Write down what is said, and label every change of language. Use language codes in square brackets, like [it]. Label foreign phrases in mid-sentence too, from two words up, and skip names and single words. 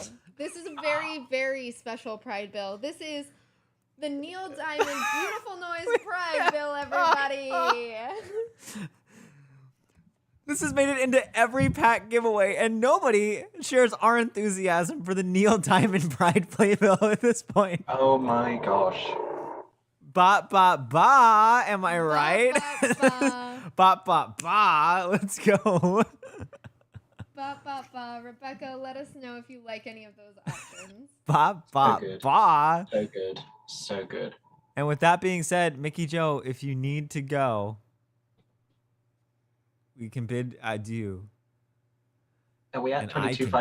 [en] This is a very, very special Pride bill. This is the Neil Diamond Beautiful Noise Pride bill, everybody. This has made it into every pack giveaway, and nobody shares our enthusiasm for the Neil Diamond Pride playbill at this point. Oh my gosh. Ba ba ba, am I right? Ba ba ba, let's go. Ba, ba, ba. Rebecca, let us know if you like any of those options. Ba ba good. ba. So good. So good. And with that being said, Mickey Joe, if you need to go, we can bid adieu. Are we at And I can bid